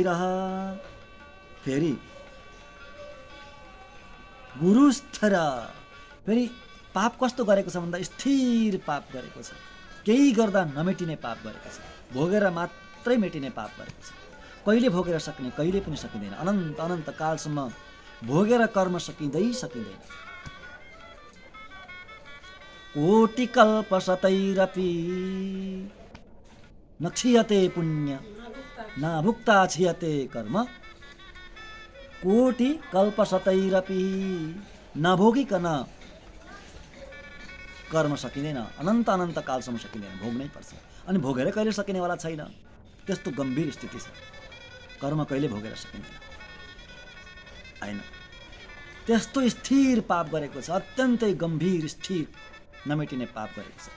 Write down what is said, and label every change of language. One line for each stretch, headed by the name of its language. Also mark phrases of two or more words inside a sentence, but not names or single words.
Nepali: फेरि गुरु स्थिर, फेरि पाप कस्तो गरेको छ भन्दा स्थिर पाप गरेको छ। केही गर्दा नमेटिने पाप गरेको छ। भोगेर मात्रै मेटिने पाप गरेको छ। कहिले भोगेर सक्ने, कहिले पनि सकिँदैन। अनन्त कालसम्म भोगेर कर्म सकिँदैन।
Sanskrit: कोटि कल्प शतैरपि न क्षीयते पुण्य न भुक्ता क्षीयते कर्म। कोटि कल्प शतैरपि,
Nepali: नभोगिकन कर्म सकिँदैन। अनन्त कालसम्म सकिँदैन, भोग्नै पर्छ। अनि भोगेर कहिले सकिनेवाला छैन। त्यस्तो गम्भीर स्थिति छ। कर्म कहिले भोगेर सकिँदैन होइन। त्यस्तो स्थिर पाप गरेको छ, अत्यन्तै गम्भीर स्थिर नमेटिने पाप गरेको छ।